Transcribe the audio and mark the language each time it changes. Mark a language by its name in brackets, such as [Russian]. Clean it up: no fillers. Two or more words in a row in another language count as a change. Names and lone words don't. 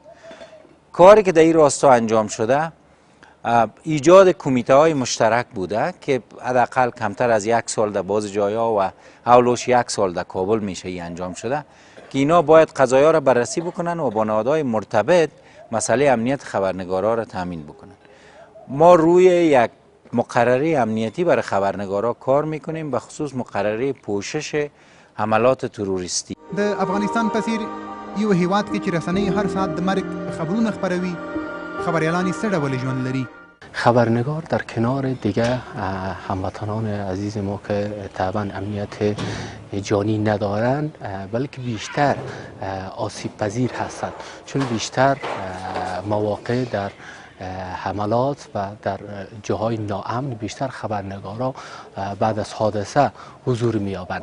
[Persian] کاری که در این راستا انجام شده ایجاد کمیته های مشترک بوده که حداقل کمتر از 1 سال در بعض جایا و حولش 1 سال در کابل میشه ای انجام شده که اینا باید قضایا را بررسی بکنن و با نهادهای مرتبط مسئله امنیت خبرنگارا را تامین بکنن. ما روی یک مقرره امنیتی برای خبرنگارا کار میکنیم، به خصوص مقرره پوشش حملات تروریستی. [Pashto] د افغانستان په څیر یو هیواد کې چې رسنۍ هر ساعت د مرګ خبرونه خپروي، خبریالان څه ډول ژوند لري؟ [Persian] خبرنگار در کنار دیگه هموطنان عزیز ما که طبعا امنیت جانی ندارند بلکه بیشتر آسیب پذیر هستند، چون بیشتر مواقع در حملات و در جاهای ناامن بیشتر خبرنگارا بعد از حادثه حضور می‌یابند.